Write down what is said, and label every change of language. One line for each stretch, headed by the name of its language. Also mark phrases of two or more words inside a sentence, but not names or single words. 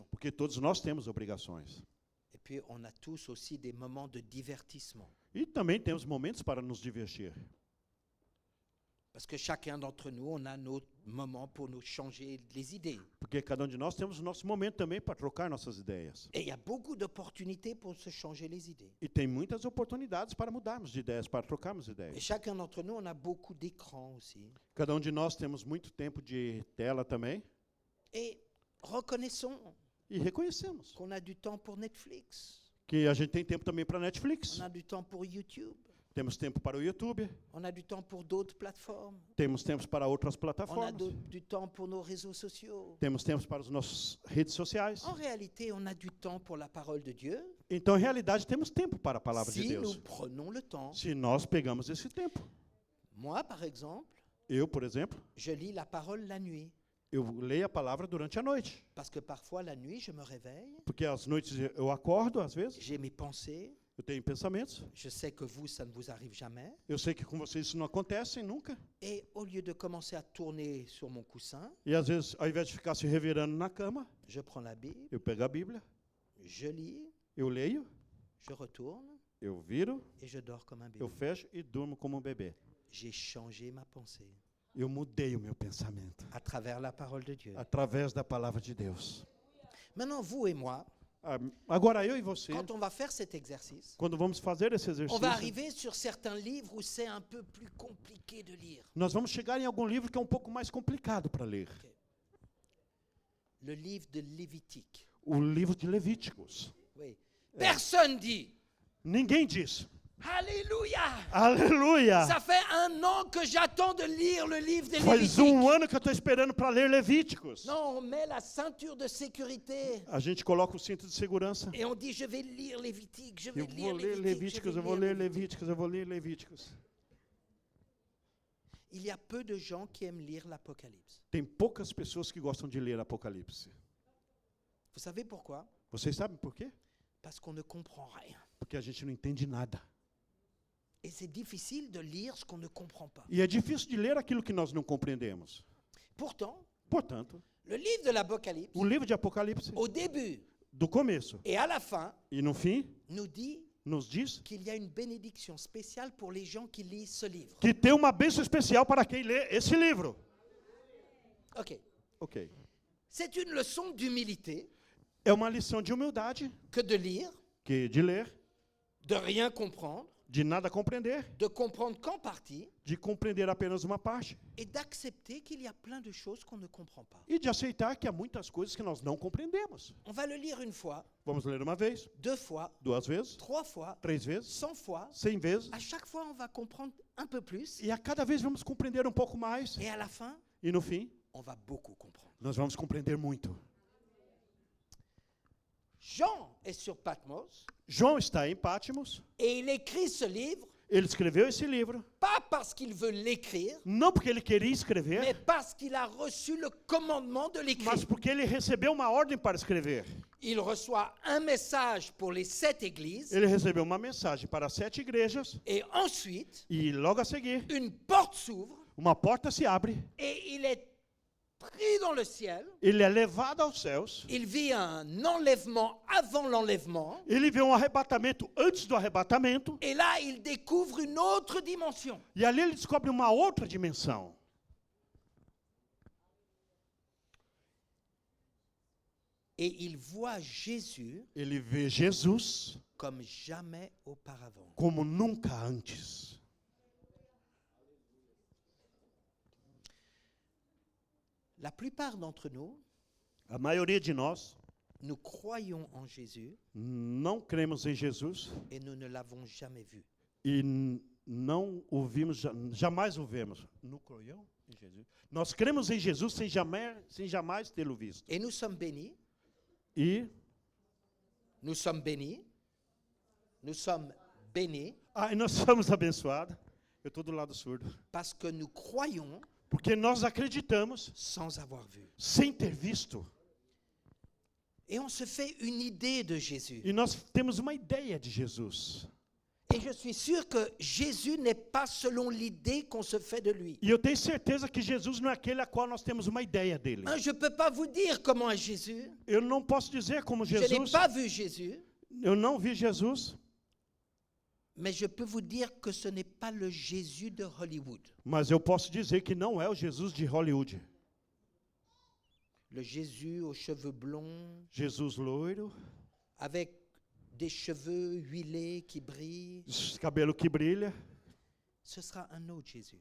Portuguese: porque todos nós temos obrigações.
French: Et puis, on a tous aussi des moments de divertissement.
Portuguese: E também temos momentos para nos divertir.
French: Parce que chacun d'entre nous, on a nos moments pour nous changer les idées.
Portuguese: Porque cada de nós temos o nosso momento também para trocar nossas ideias.
French: Et il y a beaucoup d'opportunités pour se changer les idées.
Portuguese: E tem muitas oportunidades para mudarmos de ideias, para trocarmos
French: Et
Portuguese: ideias.
French: chacun d'entre nous, on a beaucoup d'écrans aussi.
Portuguese: Cada de nós temos muito tempo de tela também.
French: Et reconnaissons
Portuguese: E reconhecemos
French: qu'on a du temps pour Netflix,
Portuguese: que a gente tem tempo também para Netflix.
French: on a du temps pour YouTube,
Portuguese: Temos tempo para o YouTube,
French: On a du temps pour d'autres plateformes.
Portuguese: temos tempos para outras
French: On a
Portuguese: plataformas,
French: du temps pour nos réseaux sociaux.
Portuguese: temos tempos para as nossas redes sociais.
French: En réalité, on a du temps pour la parole de Dieu
Portuguese: Então, em realidade, temos tempo para a palavra de
French: si nous
Portuguese: Deus.
French: prenons le temps.
Portuguese: Se nós pegamos esse tempo.
French: Moi, par exemple,
Portuguese: Eu, por exemplo,
French: je lis la parole la nuit.
Portuguese: eu leio a palavra durante a noite.
French: Parce que parfois, la nuit, je me réveille,
Portuguese: Porque às noites eu acordo, às vezes,
French: j'ai mes pensées.
Portuguese: eu tenho pensamentos.
French: Je sais que vous, ça ne vous arrive jamais.
Portuguese: Eu sei que com vocês isso não acontece nunca.
French: Et au lieu de commencer à tourner sur mon coussin,
Portuguese: E às vezes, ao invés de ficar se revirando na cama,
French: je prends la Bible,
Portuguese: eu pego a Bíblia,
French: je lis,
Portuguese: eu leio,
French: je retourne
Portuguese: eu viro,
French: et je dors comme un
Portuguese: eu
French: bébé.
Portuguese: fecho e durmo como um bebê.
French: J'ai changé ma pensée
Portuguese: Eu mudei o meu pensamento
French: à travers la parole de Dieu.
Portuguese: através da palavra de Deus.
French: Maintenant, vous et moi,
Portuguese: Agora, eu e você,
French: quand on va faire cet exercice,
Portuguese: quando vamos fazer esse
French: on va
Portuguese: exercício,
French: arriver sur certains livres où c'est un peu plus compliqué de lire.
Portuguese: nós vamos chegar em algum livro que é um pouco mais complicado para ler.
French: Le livre de Lévitique.
Portuguese: O livro de Levíticos.
French: Oui. Personne dit
Portuguese: Ninguém diz.
French: Alléluia!
Portuguese: Aleluia!
French: Ça fait un an que j'attends de lire le livre de
Portuguese: Faz
French: Lévitique.
Portuguese: ano que eu estou esperando para ler Levíticos.
French: Non, on met la ceinture de sécurité
Portuguese: A gente coloca o cinto de segurança.
French: et on dit je vais lire Lévitique, je vais
Portuguese: Eu vou
French: lire
Portuguese: ler
French: Lévitique,
Portuguese: Levíticos, eu vou ler Levíticos, eu vou ler Levíticos.
French: Il y a peu de gens qui aiment lire l'Apocalypse.
Portuguese: Tem poucas pessoas que gostam de ler Apocalipse.
French: Vous savez pourquoi?
Portuguese: Vocês sabem por quê?
French: Parce qu'on ne comprend rien.
Portuguese: Porque a gente não entende nada.
French: Et c'est difficile de lire ce qu'on ne comprend pas.
Portuguese: E é difícil de ler aquilo que nós não compreendemos.
French: Pourtant,
Portuguese: Portanto,
French: le livre de l'Apocalypse,
Portuguese: o livro de Apocalipse,
French: au début
Portuguese: do começo
French: et à la fin,
Portuguese: e no fim,
French: nous dit
Portuguese: nos diz
French: qu'il y a une bénédiction spéciale pour les gens qui lisent ce livre.
Portuguese: que tem uma bênção especial para quem lê esse livro.
French: Ok.
Portuguese: Ok.
French: C'est une leçon d'humilité
Portuguese: É uma lição de humildade,
French: que de lire,
Portuguese: de ler,
French: de rien comprendre,
Portuguese: de nada compreender,
French: de comprendre qu'en partie,
Portuguese: de compreender apenas uma parte
French: et d'accepter qu'il y a plein de choses qu'on ne comprend pas.
Portuguese: e de aceitar que há muitas coisas que nós não compreendemos.
French: On va le lire une fois,
Portuguese: Vamos ler uma vez,
French: 2 fois,
Portuguese: duas vezes,
French: 3 fois,
Portuguese: 3 vezes,
French: 100 fois.
Portuguese: 100 vezes,
French: À chaque fois, on va comprendre un peu plus.
Portuguese: e a cada vez vamos compreender um pouco mais.
French: Et à la fin,
Portuguese: E no fim,
French: on va beaucoup comprendre.
Portuguese: nós vamos compreender muito.
French: Jean est sur Patmos
Portuguese: João está em Patmos,
French: et il écrit ce livre,
Portuguese: ele escreveu esse livro,
French: pas parce qu'il veut l'écrire,
Portuguese: não porque ele queria
French: mais
Portuguese: escrever,
French: parce qu'il a reçu le commandement de
Portuguese: mas
French: l'écrire.
Portuguese: porque ele recebeu uma ordem para escrever.
French: Il reçoit un message pour les 7 églises
Portuguese: Ele recebeu uma mensagem para 7 igrejas
French: et ensuite,
Portuguese: e logo a seguir,
French: une porte s'ouvre
Portuguese: uma porta se abre,
French: et il est pris dans le ciel.
Portuguese: ele é levado aos céus,
French: Il vit un enlèvement avant l'enlèvement
Portuguese: ele vê um arrebatamento antes do arrebatamento,
French: et là, il découvre une autre dimension.
Portuguese: e ali ele descobre uma outra dimensão.
French: Et il voit Jésus
Portuguese: Ele vê Jesus
French: comme jamais auparavant.
Portuguese: como nunca antes.
French: La plupart d'entre nous,
Portuguese: A maioria de nós
French: nous croyons en Jésus
Portuguese: não cremos em Jesus
French: et nous ne l'avons jamais vu.
Portuguese: e não o vimos, jamais o vemos. Não cremos em Jesus. Nós cremos em Jesus sem jamais tê-lo visto.
French: Et nous sommes bénis,
Portuguese: E
French: nous sommes bénis, nous sommes bénis
Portuguese: e nós somos abençoados. Eu estou do lado surdo.
French: parce que nous croyons
Portuguese: Porque nós acreditamos
French: sans avoir vu.
Portuguese: sem ter visto.
French: Et on se fait une idée de Jésus.
Portuguese: E nós temos uma ideia de Jesus.
French: Et je suis sûr que Jésus n'est pas selon l'idée qu'on se fait de lui.
Portuguese: E eu tenho certeza que Jesus não é aquele a qual nós temos uma ideia dele.
French: Hein, je ne peux pas vous dire comment est Jésus.
Portuguese: Eu não posso dizer como
French: Je n'ai
Portuguese: Jesus.
French: pas vu Jésus.
Portuguese: Eu não vi Jesus,
French: Mais je peux vous dire que ce n'est pas le Jésus de Hollywood.
Portuguese: mas eu posso dizer que não é o Jesus de Hollywood.
French: Le Jésus aux cheveux blonds,
Portuguese: Jesus loiro,
French: avec des cheveux huilés qui brillent.
Portuguese: cabelo que brilha,
French: Ce sera un autre Jésus.